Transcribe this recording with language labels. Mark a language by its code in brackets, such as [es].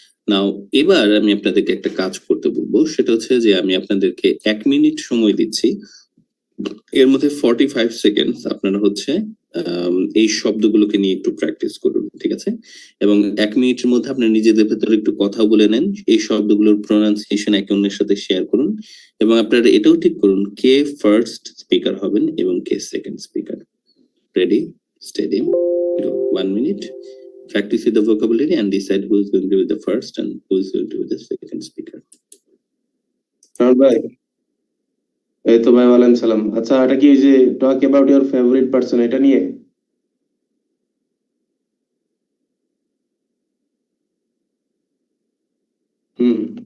[bn] নাও এবার আমি আপনাদেরকে একটা কাজ করতে বলবো, সেটা হচ্ছে যে আমি আপনাদেরকে 1 মিনিট সময় দিচ্ছি, এর মধ্যে 45 সেকেন্ড আপনারা হচ্ছে এই শব্দগুলোকে নিয়ে একটু প্র্যাকটিস করুন, ঠিক আছে? এবং 1 মিনিটের মধ্যে আপনারা নিজেদের ভেতরে একটু কথা বলে নেন, এই শব্দগুলোর প্রোনাউন্সিয়েশন একে অন্যের সাথে শেয়ার করুন, এবং আপনারা এটাও ঠিক করুন কে ফার্স্ট স্পিকার হবেন এবং কে second speaker. [en] Ready, steady, go. 1 minute. Practice with the vocabulary and decide who is going to be the first and who is going to be the second speaker. [bn] ভাই, এই তো ভাই, ওয়ালাইকুম সালাম। আচ্ছা, এটা কি যে [en] talk about your favourite person [bn] এটা নিয়ে? হুম।